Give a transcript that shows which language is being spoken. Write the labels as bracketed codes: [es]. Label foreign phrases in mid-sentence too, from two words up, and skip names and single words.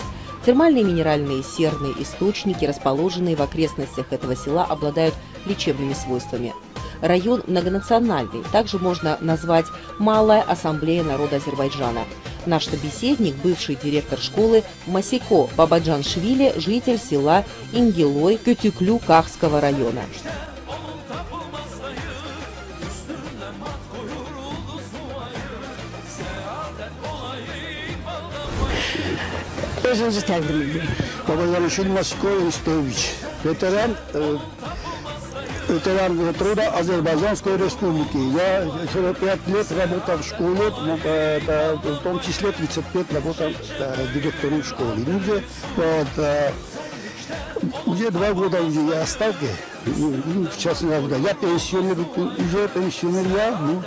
[ru] Термальные минеральные серные источники, расположенные в окрестностях этого села, обладают лечебными свойствами. Район многонациональный, также можно назвать «Малая ассамблея народа Азербайджана». Наш собеседник, бывший директор школы Масико Бабаджаншвили, житель села Ингилой Кютюклю Кахского района. [az] Özünüzü təqdim edin. [ru] Бабаджаншвили Масико Истович, ветеран труда Азербайджанской республики. Я 45 лет работал в школе, в том числе 35 работал директором школы. Уже 2 года уже я оставки, сейчас я пенсионер, уже пенсионер я.